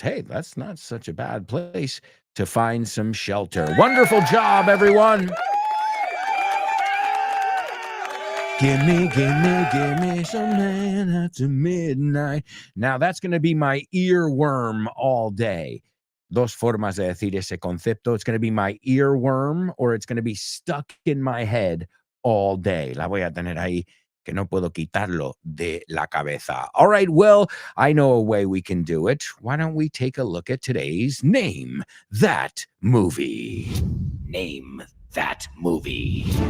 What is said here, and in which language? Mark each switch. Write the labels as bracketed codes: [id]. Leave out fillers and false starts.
[en] Hey, that's not such a bad place to find some shelter. Wonderful job, everyone. Gimme, gimme, gimme some man after midnight. Now, that's going to be my earworm all day. [es] Dos formas de decir ese concepto. [en] It's going to be my earworm or it's going to be stuck in my head all day. [es] La voy a tener ahí que no puedo quitarlo de la cabeza. [en] All right, well, I know a way we can do it. Why don't we take a look at today's Name That Movie? Name That Movie.